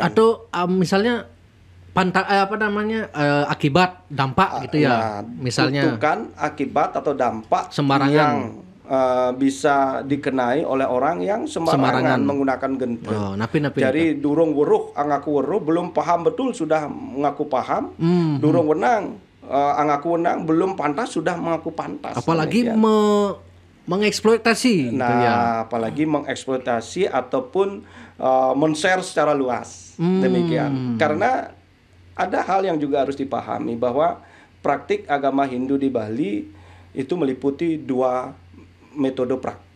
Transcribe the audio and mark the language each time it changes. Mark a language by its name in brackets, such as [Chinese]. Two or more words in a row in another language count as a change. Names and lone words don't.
[Indonesian] Atau misalnya akibat dampak gitu ya. Misalnya kutukan, akibat atau dampak sembarangan yang bisa dikenai oleh orang yang sembarangan menggunakan gento. Jadi [Javanese] durung weruh angaku weruh, [Indonesian] belum paham betul sudah mengaku paham. [Javanese] Durung wenang angaku wenang, [Indonesian] belum pantas sudah mengaku pantas. Apalagi mengeksploitasi gitu ya. Apalagi mengeksploitasi ataupun men-share secara luas. Demikian. Karena ada hal yang juga harus dipahami bahwa praktik agama Hindu di Bali itu meliputi dua metode praktik.